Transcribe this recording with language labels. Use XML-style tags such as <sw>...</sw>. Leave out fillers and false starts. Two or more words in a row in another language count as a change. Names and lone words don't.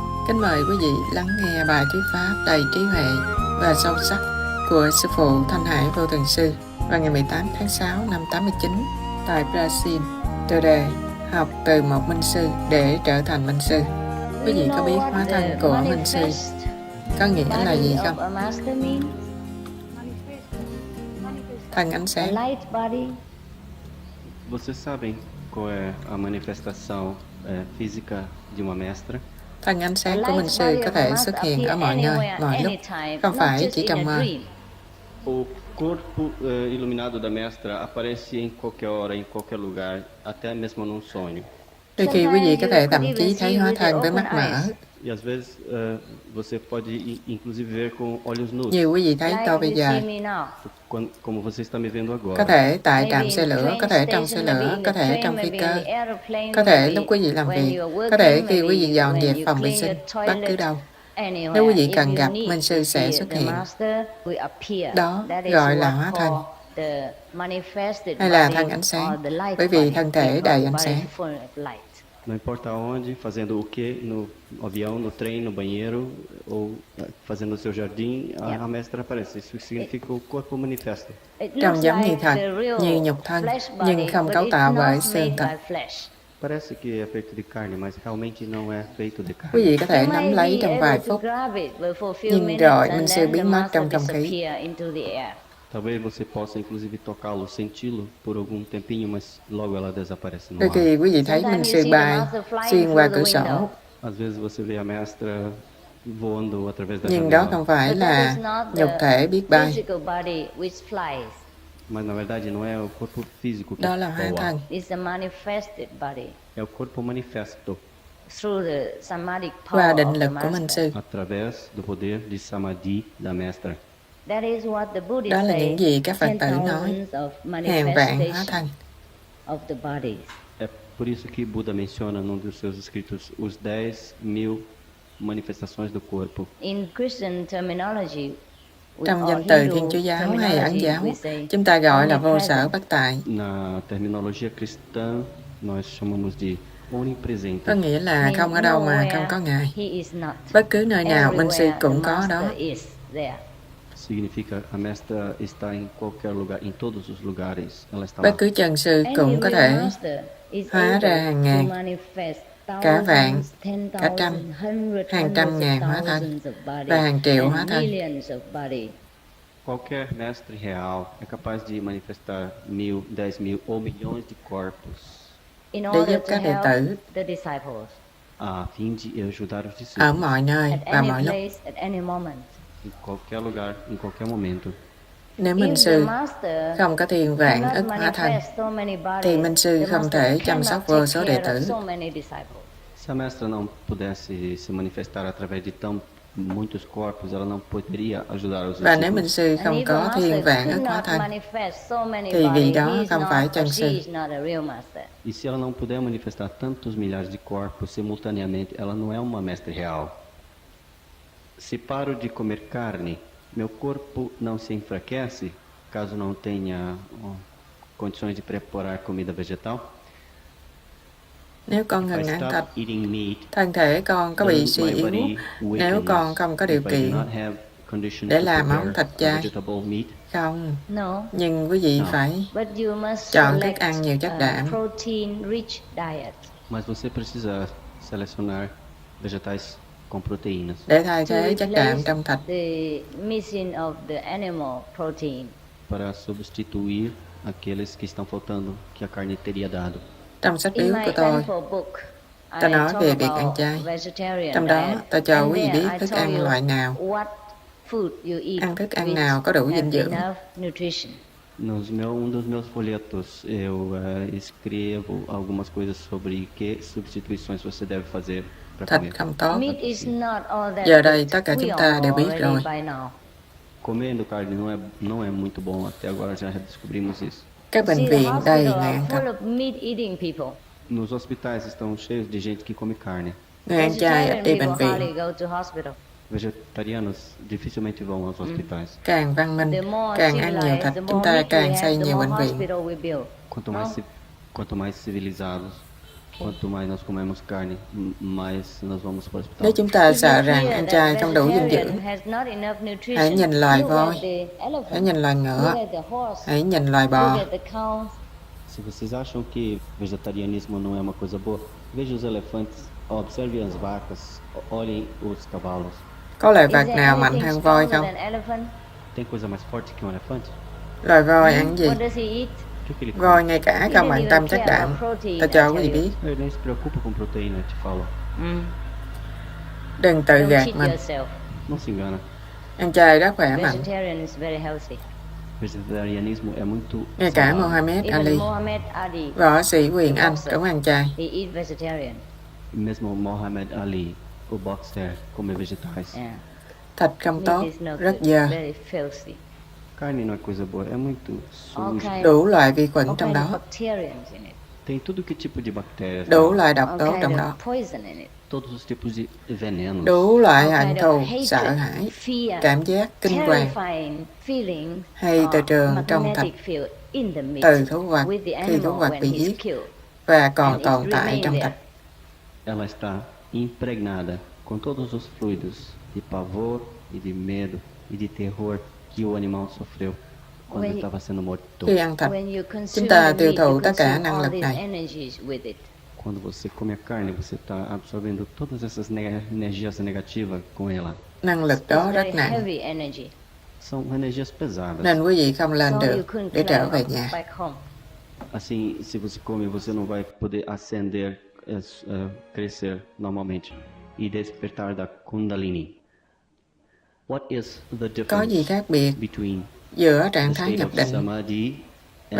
<vi>Kính mời quý vị lắng nghe bài thuyết pháp đầy trí huệ và sâu sắc của Sư phụ Thanh Hải Vô Thường Sư vào ngày 18 tháng 6 năm 89 tại Brazil. Tựa đề học từ một minh sư để trở thành minh sư. Quý vị có biết hóa thân của minh sư có nghĩa là gì không? Thân ánh sáng.</vi> <pt>Vocês sabem qual é a manifestação física de uma mestra?</pt> <vi>Thân ánh sáng của minh sư có thể xuất hiện ở mọi nơi, mọi lúc, không phải chỉ trong mơ.</vi> <pt>O corpo iluminado da mestra aparece em qualquer hora, em qualquer lugar, até mesmo num sonho.</pt> <vi>Đôi khi quý vị có thể thậm chí thấy hóa thân với mắt mở.</vi> <pt>E às vezes você pode inclusive ver com olhos nus.</pt> <vi>Như quý vị thấy tôi bây giờ.</vi> <pt>Como você está me vendo agora.</pt> <vi>Có thể tại trạm xe lửa, có thể trong xe lửa, có thể trong phi cơ, có thể lúc quý vị làm việc, có thể khi quý vị dọn dẹp phòng vệ sinh, bất cứ đâu. Nếu quý vị cần gặp, minh sư sẽ xuất hiện. Đó gọi là hóa thân, hay là thân ánh sáng, bởi vì thân thể đầy ánh sáng.</vi> <pt>Não importa onde, fazendo o quê, no avião, no trem, no banheiro ou fazendo o seu jardim, a mestra aparece. Isso significa o corpo manifesto.</pt> <vi>Trông giống như thật, như nhục thân, nhưng không cấu tạo bởi xương thịt.</vi> <pt>Parece que é feito de carne, mas realmente não é feito de carne.</pt> <vi>Quý vị có thể nắm lấy trong vài phút, nhưng rồi minh sư biến mất trong không khí.</vi> <pt>Talvez você possa inclusive tocá-lo, senti-lo por algum tempinho, mas logo ela desaparece no</pt> <vi>Đôi</vi> <pt>ar.</pt> <vi>khi quý vị thấy minh sư bay xuyên qua cửa sổ.</vi> <pt>Às vezes você vê a mestra voando através da</pt> <vi>Nhưng đó</vi> <pt>janela.</pt> <vi>không phải là nhục thể biết bay.</vi> <pt>Mas na verdade não é o corpo físico que</pt> <vi>Đó là hóa</vi> <pt>voa.</pt> <vi>thân.</vi> <pt>É o corpo manifesto</pt> <vi>Qua định lực của minh sư.</vi> <pt>através do poder de samadhi da mestra.</pt> <vi>Đó là những gì các Phật tử nói, hàng vạn hóa thân.</vi> <pt>É por isso que Buda menciona num dos seus escritos os 10.000 manifestações do corpo.</pt> <vi>Trong danh từ Thiên Chúa giáo hay Ấn giáo, chúng ta gọi là vô sở bất tại.</vi> <pt>Na terminologia cristã, nós chamamos de onipresente.</pt> <vi>Có nghĩa là không ở đâu mà không có Ngài. Bất cứ nơi nào, minh sư cũng có đó.</vi> <pt>Significa a mestra está em qualquer lugar, em todos os lugares. Ela está</pt> <vi>Bất</vi> <pt>lá.</pt> <vi>cứ chân sư cũng có thể hóa ra hàng ngàn, cả vạn, cả trăm, hàng trăm ngàn hóa thân và hàng triệu hóa thân.</vi> <pt>Qualquer mestre real é capaz de manifestar 1.000, 10.000 ou milhões de corpos</pt> <vi>Để giúp các đệ tử</vi> <pt>a fim de ajudar os</pt> <vi>ở</vi> <pt>discípulos</pt> <vi>mọi nơi và mọi lúc.</vi> <pt>em qualquer lugar, em qualquer momento.</pt> <vi>Nếu minh sư không có tiền vạn ức hóa thân, thì minh sư không thể chăm sóc vô số đệ tử.</vi> <pt>Se a mestra não pudesse se manifestar através de tão muitos corpos, ela não poderia ajudar os</pt> <vi>Và nếu minh</vi> <pt>discípulos.</pt> <vi>sư không có thiên vạn ức hóa thân, thì vì đó không phải chân sư.</vi> <pt>E se ela não puder manifestar tantos milhares de corpos simultaneamente, ela não é uma mestre real. Se paro de comer carne, meu corpo não se enfraquece caso não tenha condições de preparar comida vegetal?</pt> <vi>Nếu con ngừng</vi> <en>If I</en> <vi>ăn</vi> <en>stop</en> <vi>thịt,</vi> <en>eating meat,</en> <vi>thân thể con có bị</vi> <en>does</en> <vi>suy</vi> <en>my</en> <vi>yếu</vi> <en>body</en> <vi>nếu</vi> <en>weakness</en> <vi>con không có điều</vi> <en>if I do</en> <vi>kiện</vi> <en>not have conditions</en> <vi>để</vi> <en>to</en> <vi>làm món</vi> <en>prepare</en> <vi>thịt chay?</vi> <en>vegetable meat?</en> <vi>Không, nhưng quý vị phải chọn thức ăn nhiều chất đạm.</vi> <pt>Mas você precisa selecionar vegetais com proteínas.</pt> <vi>Để thay thế chất đạm trong thịt.</vi> <pt>Para substituir aqueles que estão faltando que a carne teria dado.</pt> <vi>Trong sách biếu của tôi nói về việc ăn chay. Trong đó, tôi cho quý vị biết thức ăn loại nào, ăn thức ăn nào có đủ dinh dưỡng.</vi> <pt>Um dos meus folhetos eu escrevo algumas coisas sobre que substituições você deve fazer para</pt> <vi>Thịt</vi> <pt>comer.</pt> <vi>không tốt. Giờ đây tất cả chúng ta đều biết rồi.</vi> <pt>Comendo carne não é muito bom, até agora já descobrimos isso.</pt> <vi>Các bệnh viện đầy người ăn thịt.</vi> <pt>Nos hospitais estão cheios de gente que come carne.</pt> <vi>Người ăn chay ít đi bệnh viện.</vi> <pt>Vegetarianos dificilmente vão aos hospitais.</pt> <vi>Càng văn minh, càng ăn nhiều thịt, chúng ta càng xây nhiều bệnh viện.</vi> <pt>Quanto mais civilizados, Quanto mais nós comemos carne, mais nós vamos para o hospital.</pt> <vi>Nếu chúng ta sợ rằng ăn chay không đủ dinh dưỡng, hãy nhìn loài voi, hãy nhìn loài ngựa, hãy nhìn loài bò.</vi> <pt>Se vocês acham que vegetarianismo não é uma coisa boa, veja os elefantes, observe as vacas, olhem os cavalos.</pt> <vi>Có loài vật nào mạnh hơn voi không?</vi> <pt>Tem coisa mais forte que um elefante?</pt> <vi>Loài voi ăn gì?</vi> <pt>O que que ele come?</pt> <vi>Voi ngay cả không bận tâm chất đạm. Ta cho quý vị biết.</vi> <pt>Ele nem se preocupa com proteína, eu te falo.</pt> <vi>Đừng tự gạt mình.</vi> <pt>Não se engana.</pt> <vi>Ăn chay rất khỏe mạnh.</vi> <pt>Vegetarianismo é muito</pt> <vi>Ngay cả Muhammad Ali, võ sĩ quyền Anh cũng ăn chay.</vi> <pt>Mesmo Muhammad Ali, o boxer, come vegetais.</pt> <vi>Thịt không tốt, rất dơ.</vi> <pt>Carne não é coisa boa, é muito suja.</pt> <vi>Đủ loại vi khuẩn trong đó,</vi> <pt>Tem tudo que tipo de bactérias.</pt> <vi>đủ loại độc tố trong đó,</vi> <pt>Todos os tipos de venenos.</pt> <vi>đủ loại hận thù, sợ hãi, cảm giác kinh hoàng hay từ trường trong thịt từ thú vật khi thú vật bị giết và còn tồn tại trong thịt.</vi> <pt>Ela está impregnada com todos os fluidos de pavor e de medo e de terror que o animal sofreu quando estava sendo morto.</pt> <vi>Khi ăn thịt, chúng ta tiêu thụ tất cả năng lực này.</vi> <pt>Quando você come a carne, você está absorvendo todas essas energias negativas com ela.</pt> <vi>Năng lực đó rất nặng,</vi> <pt>São energias pesadas.</pt> <vi>nên quý vị không lên được để trở về nhà.</vi> <pt>Assim, se você come, você não vai poder ascender, crescer normalmente e despertar da Kundalini.</pt> <en>What is the</en> <vi>Có gì</vi> <en>difference</en> <vi>khác biệt</vi> <en>between</en> <vi>giữa</vi> <en>the</en> <vi>trạng thái</vi> <en>state</en> <vi>nhập</vi> <en>of</en> <vi>định</vi> <en>Samadhi</en> <vi>và</vi>